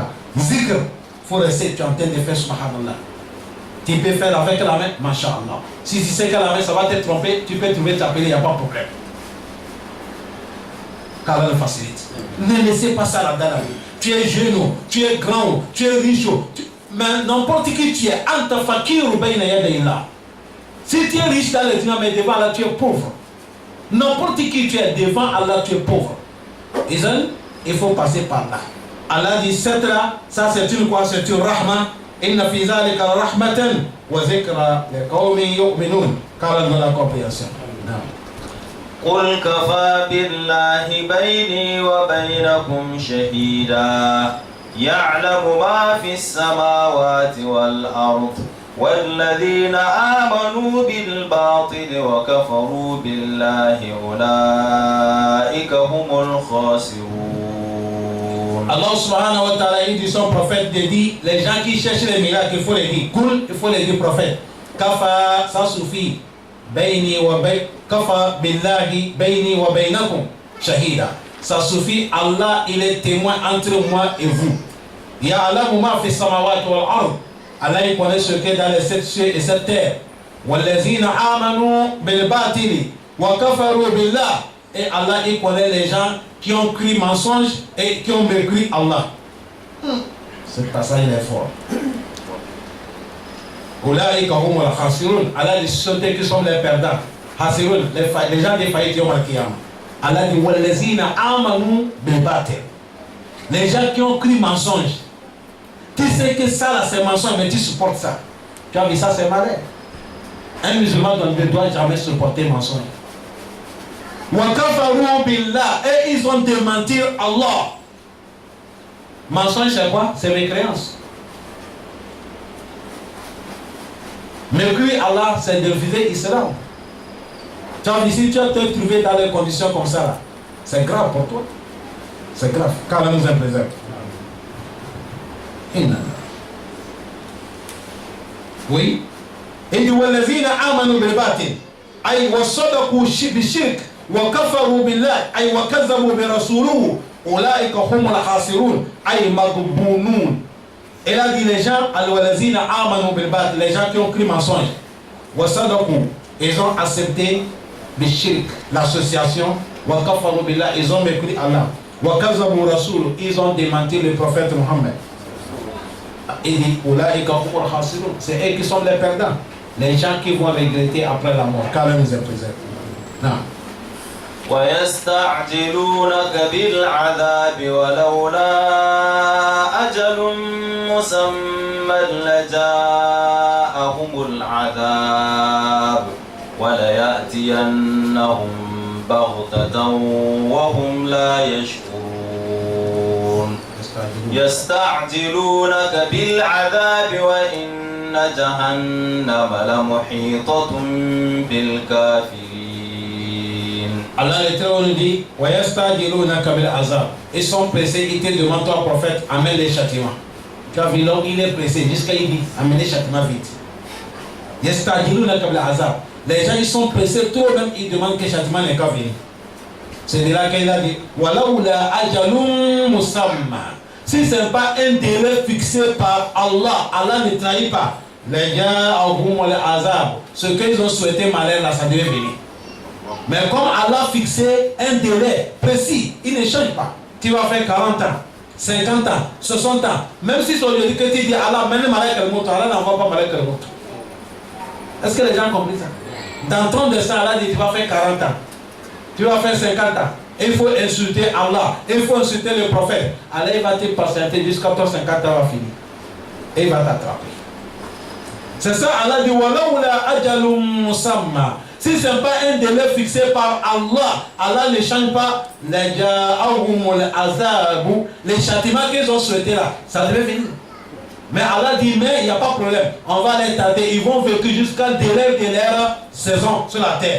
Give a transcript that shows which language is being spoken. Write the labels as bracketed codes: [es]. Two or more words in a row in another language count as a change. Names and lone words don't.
[fr] Zikr, il faut rester, tu es en train de faire Subhanallah. Tu peux faire avec la main, Masha'Allah. Si tu sais que la main, ça va te tromper, tu peux trouver t'appeler, il n'y a pas de problème. Car Allah le facilite. Ne laissez pas ça là-dedans la vie. Tu es jeune, tu es grand, tu es riche, mais n'importe qui tu es, [ar] أنت فقير بين يدي الله. [fr] Si tu es riche dans les dîners, mais devant Allah, tu es pauvre. N'importe qui tu es, devant Allah, tu es pauvre. Il faut passer par là. Allah dit, cette là, ça c'est une quoi? C'est une rahma. [ar] إن في ذلك رحمة وذكرى لقوم يؤمنون. [fr] Car elle la compréhension. [ar] قل كفى بالله بيني وبينكم شهيدا يعلم ما في السماوات والأرض والذين آمنوا بالباطل وكفروا بالله أولئك هم الخاسرون. [fr] Allah [ar] سبحانه وتعالى [fr] dit son prophète de dire, les gens qui cherchent les miracles, il faut les dire. Kul, il faut les dire prophète. Kafa, ça suffit. [ar] بيني وبي، كفى بالله بيني وبينكم شهيدا. [fr] Ça suffit, Allah il est témoin entre moi et vous. [ar] يعلم ما في السماوات والأرض. [fr] Allah il connaît ce qui est dans les sept cieux et cette terre. [ar] والذين آمنوا بالباطل وكفروا بالله. [fr] Et Allah il connaît les gens qui ont cru mensonge et qui ont mécru Allah. Ce passage il est fort. Allah dit ceux qui sont les perdants. Hasirun, les gens défaillis [ar] يوم القيامة. [fr] Allah dit [ar] والذين آمنوا بالباطل. [fr] Les gens qui ont cru mensonge. Tu sais que ça là c'est mensonge, mais tu supportes ça. Tu as vu ça, c'est malin. Un musulman ne doit jamais supporter mensonge. [ar] وكفروا بالله, [fr] et ils ont démenti Allah. Mensonge, c'est quoi? C'est mécréance. Mécréer Allah, c'est de refuser l'islam. Tu as ici, tu vas te trouver dans des conditions comme ça là. C'est grave pour toi. C'est grave. Car Allah nous en préserve. Oui. [ar] Il dit والذين آمنوا بالباطل أي وصدقوا بالشرك وكفروا بالله أي وكذبوا برسوله أولئك هم الخاسرون أي مغبونون. [fr] Et là dit les gens [ar] والذين آمنوا بالباطل, [fr] les gens qui ont cru mensonge, wasadaqu, ils ont accepté bishirk, l'association, [ar] وكفروا بالله, [fr] ils ont mécru Allah, [ar] وكذبوا رسوله, [fr] ils ont démenti le prophète Mohammed. Il dit c'est eux qui sont les perdants, les gens qui vont regretter après la mort. Car nous est préservé. Non. [ar] ويستعجلونك بالعذاب ولولا أجل مسمى لجاءهم العذاب وليأتينهم بغتة وهم لا يشعرون يستعجلونك بالعذاب وإن جهنم لمحيطة بالكافرين. [fr] Allah l'Éternel dit [ar] وَيَسْتَعْجِلُونَكَ بِالْعَذَابِ. [fr] Ils sont pressés, ils te demandent toi prophète, amène les châtiments. Tu as vu l'homme, il est pressé jusqu'à il dit amène les châtiments vite. [ar] يَسْتَعْجِلُونَكَ بِالْعَذَابِ. [fr] Les gens ils sont pressés, trop même ils demandent que le châtiment n'est qu'à venir. C'est de là qu'il a dit [ar] وَلَوْلَا أَجَلٌ مُسَمًّى. [fr] Si ce n'est pas un délai fixé par Allah, Allah ne trahit pas. Les gens ont le hasard. Ce qu'ils ont souhaité malheur, là, ça devait venir. Mais comme Allah a fixé un délai précis, il ne change pas. Tu vas faire 40 ans, 50 ans, 60 ans. Même si aujourd'hui que tu dis Allah, maintenant malheur qu'elle monte, Allah n'envoie pas malheur qu'elle monte. Est-ce que les gens ont compris ça? Dans ton destin, Allah dit tu vas faire 40 ans, tu vas faire 50 ans. Il faut insulter Allah, il faut insulter le prophète. Allah il va te patienter jusqu'à ton 50 ans va finir. Et il va t'attraper. C'est ça, Allah dit [ar] ولولا أجل مسمى. [fr] Si ce n'est pas un délai fixé par Allah, Allah ne change pas les châtiments qu'ils ont souhaité là, ça devait venir. Mais Allah dit mais il n'y a pas de problème, on va les tarder, ils vont vivre jusqu'à le délai de leur saison sur la terre.